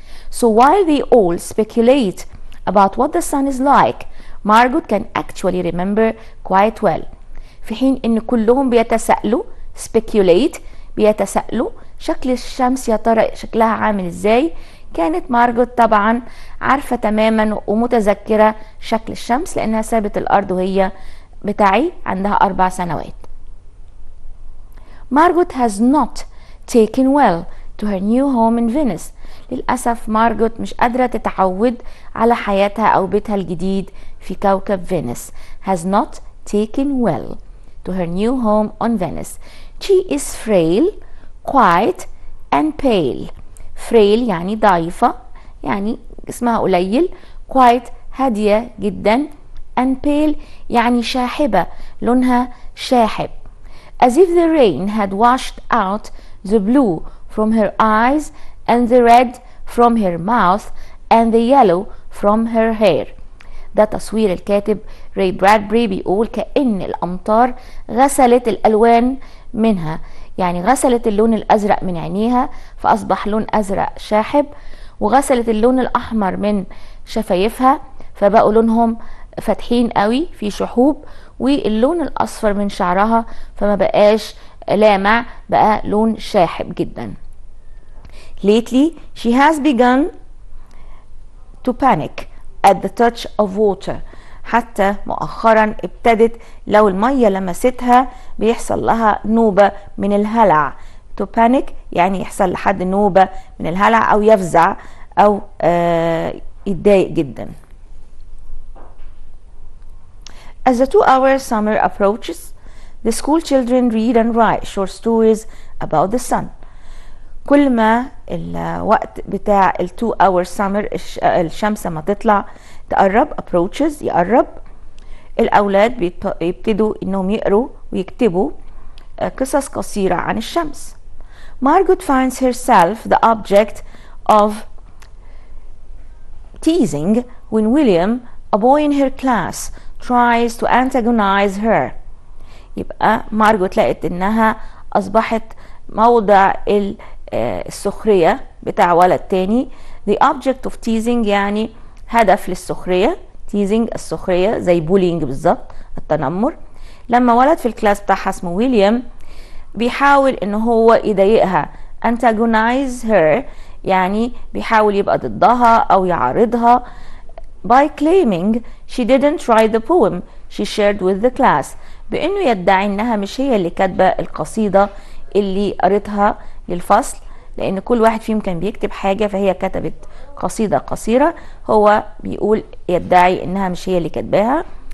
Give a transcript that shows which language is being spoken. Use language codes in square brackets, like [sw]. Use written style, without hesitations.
[en] So while they all speculate about what the sun is like, Margot can actually remember quite well. [ar] في حين ان كلهم بيتساءلوا speculate بيتساءلوا شكل الشمس يا ترى شكلها عامل ازاي، كانت مارجوت طبعا عارفة تماما ومتذكرة شكل الشمس لانها سابت الارض وهي بتاعي عندها 4 سنوات. [en] Margot has not taken well to her new home in Venice. [ar] للأسف مارجوت مش قادرة تتعود على حياتها أو بيتها الجديد في كوكب فينيس. [en] has not taken well to her new home on Venice. She is frail, quiet and pale. [ar] frail يعني ضعيفة، يعني جسمها قليل. quiet هادية جدا. [en] and pale [ar] يعني شاحبة، لونها شاحب. [en] as if the rain had washed out the blue from her eyes and the red from her mouth and the yellow from her hair. [ar] ده تصوير الكاتب راي برادبري، بيقول كأن الأمطار غسلت الألوان منها، يعني غسلت اللون الأزرق من عينيها فأصبح لون أزرق شاحب، وغسلت اللون الأحمر من شفايفها فبقوا لونهم فاتحين قوي في شحوب، واللون الأصفر من شعرها فما بقاش لامع، بقى لون شاحب جدا. [en] Lately she has begun to panic at the touch of water. [ar] حتى مؤخرا ابتدت لو المية لمستها بيحصل لها نوبة من الهلع. [en] to panic [ar] يعني يحصل لحد نوبة من الهلع أو يفزع أو يتضايق جدا. [en] As the 2-hour summer approaches, the school children read and write short stories about the sun. [ar] كل ما الوقت بتاع ال [en] 2-hour summer [ar] الشمس ما تطلع تقرب approaches يقرب، الأولاد بيبتدوا إنهم يقروا ويكتبوا قصص قصيرة عن الشمس. [en] Margot finds herself the object of teasing when William, a boy in her class, tries to antagonize her. [ar] يبقى مارجوت لقت إنها أصبحت موضع السخرية بتاع ولد تاني. [en] the object of teasing [ar] يعني هدف للسخرية. teasing السخرية زي bullying بالظبط، التنمر. لما ولد في الكلاس بتاعها اسمه ويليام بيحاول ان هو يضايقها. [en] antagonize her [ar] يعني بيحاول يبقى ضدها او يعارضها [en] by claiming she didn't write the poem she shared with the class، [ar] بانه يدعي انها مش هي اللي كاتبه القصيده اللي قريتها للفصل، لان كل واحد فيهم كان بيكتب حاجه فهي كتبت قصيده قصيره، هو بيقول يدعي انها مش هي اللي كاتباها.